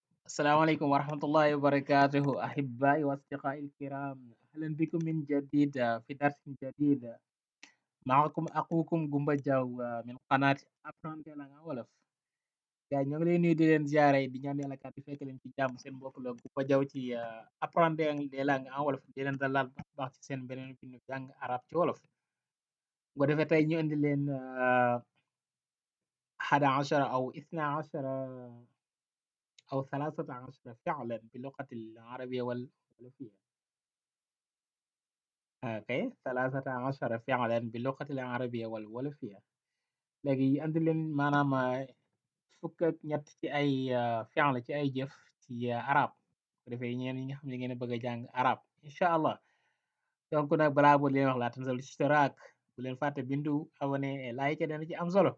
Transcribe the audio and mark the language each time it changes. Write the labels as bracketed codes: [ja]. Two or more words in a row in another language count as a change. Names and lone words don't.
[ar] السلام عليكم ورحمة الله وبركاته أحبائي وأصدقائي الكرام، أهلا بكم من جديد في درس جديد. معكم أخوكم Gumba Jaw من قناة Apprendre la Wolof. [wo] gaa ñoo ngi leen nuyu di leen ziare di ñaan yàlla kat di fekk leen ci jàmm seen mbokk la Gumba Jaw ci Apprendre des langues en wolof di leen dalal baax baax ci seen beneen bindu jàng arab ci wolof. bu ko defee tey ñu indi leen 11 [ar] أو 12 أو 13 فعلا باللغة العربية والولفية. Okay, 13 فعلا باللغة العربية والولفية. [wo] léegi andi leen maanaam fukk ak ñett ci ay fi'l ci ay jëf ci arab bu defee ñeen ñi nga xam ne ngeen a bëgg a jàng arab [ar] إن شاء الله. [wo] donc nag balaa boo leen wax [ar] لا تنسوا الاشتراك [wo] bu leen fàtte bindu abonné like dana ci am solo.